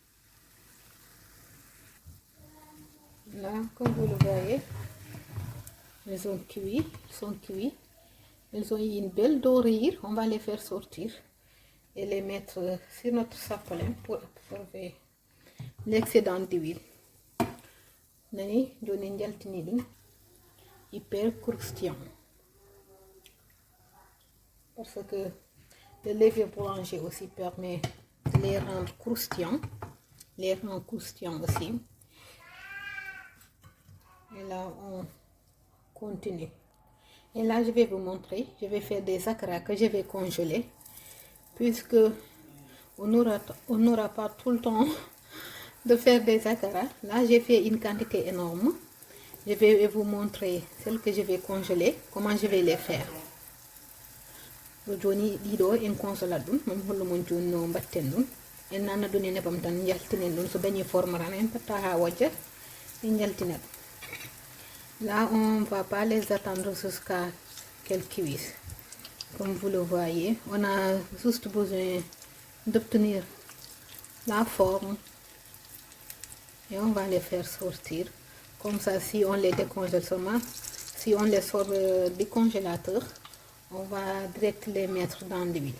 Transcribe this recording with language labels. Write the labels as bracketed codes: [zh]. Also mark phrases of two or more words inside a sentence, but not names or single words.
[fr] Là, comme vous le voyez, elles sont cuites, elles ont une belle dorure. On va les faire sortir et les mettre sur notre sapolin pour absorber l'excédent d'huile. [ff] Nani, joni jaltini ɗum [fr] hyper croustillant parce que le levure boulanger aussi permet de les rendre croustillants, aussi. Et là on continue. Et là je vais vous montrer, je vais faire des akara que je vais congeler puisque on n'aura pas tout le temps de faire des akara. Là j'ai fait une quantité énorme. Je vais vous montrer celles que je vais congeler, comment je vais les faire. [ff] Joni ɗiɗo en congelat ɗum mom hollo mon joni no mbatten ɗum en nanna ɗum e nebam tan jaltinen ɗum so dañi forme tan en patta ha wajja en jaltina ɗum. [fr] Là on va pas les attendre jusqu'à qu'elles cuisent. Comme vous le voyez, on a juste besoin d'obtenir la forme et on va les faire sortir. Comme ça, si on les décongèle seulement, si on les sort du congélateur, on va direct les mettre dans l'huile.